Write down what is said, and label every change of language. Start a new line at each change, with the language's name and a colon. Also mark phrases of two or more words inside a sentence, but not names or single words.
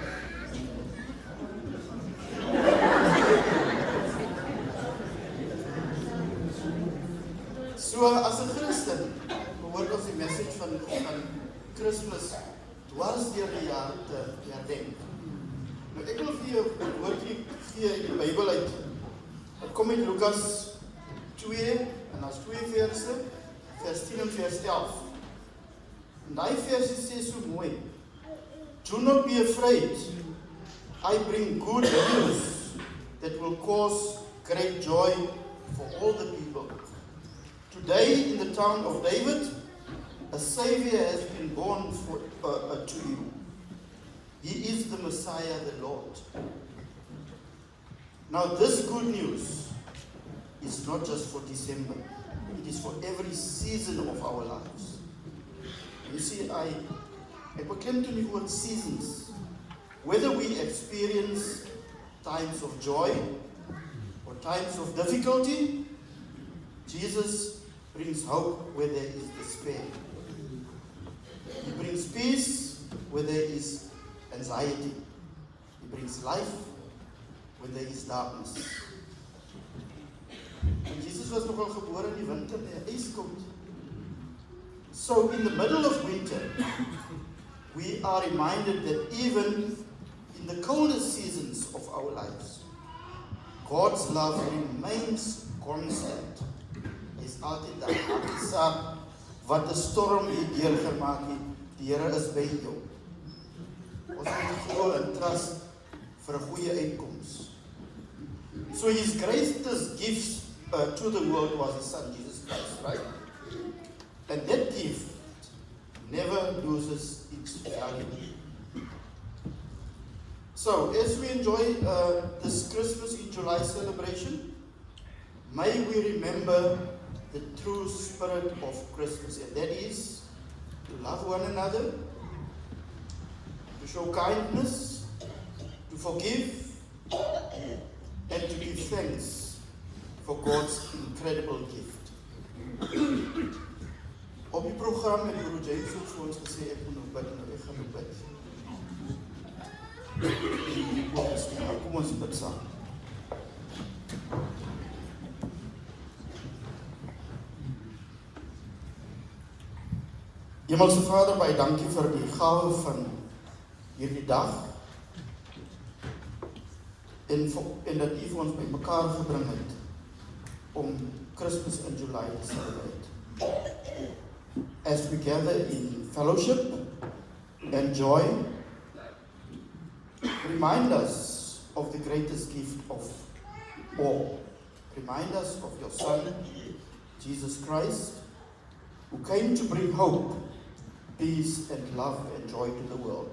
Afrikaans: So as 'n Christen behoort ons die message van Christmas dwars deur die jaar te herdenk. Nou ek wil vir jou 'n woordjie gee uit die Bybel uit. Dit kom in Lukas 2 en daar's 2 verse, vers 10 en vers 11. En daai verse sê so mooi:
English: Do not be afraid. I bring good news that will cause great joy for all the people. Today in the town of David, a Savior has been born to you. He is the Messiah, the Lord. Now this good news is not just for December. It is for every season of our lives. You see,
Afrikaans: ek beklemtoon die woord seasons.
English: Whether we experience times of joy or times of difficulty, Jesus brings hope where there is despair. He brings peace where there is anxiety. He brings life where there is darkness. And Jesus was
Afrikaans: nogal gebore in die winter, die ijskoud.
English: So in the middle of winter, we are reminded that even in the coldest seasons of our lives, God's love remains constant.
Afrikaans: Is altyd daar. Maak nie saak wat 'n storm hier deurgemaak het, die Here is by jou. Ons moet glo en trust vir 'n goeie uitkoms.
English: So his greatest gifts to the world was his son Jesus Christ, right? And that gift never loses its value. So as we enjoy this Christmas in July celebration, may we remember the true spirit of Christmas, and that is to love one another, to show kindness, to forgive, and to give thanks for God's incredible gift.
Afrikaans: Op die program het Broer James ook vir ons gesê, ek moet nou bid, nou ek gaan nou bid. Kom ons bid saam. Hemelse Vader, baie dankie vir die gawe van hierdie dag en dat U vir ons by mekaar gebring het om Christmas in July te celebrate.
English: As we gather in fellowship and joy, remind us of the greatest gift of all. Remind us of your Son, Jesus Christ, who came to bring hope, peace and love and joy to the world.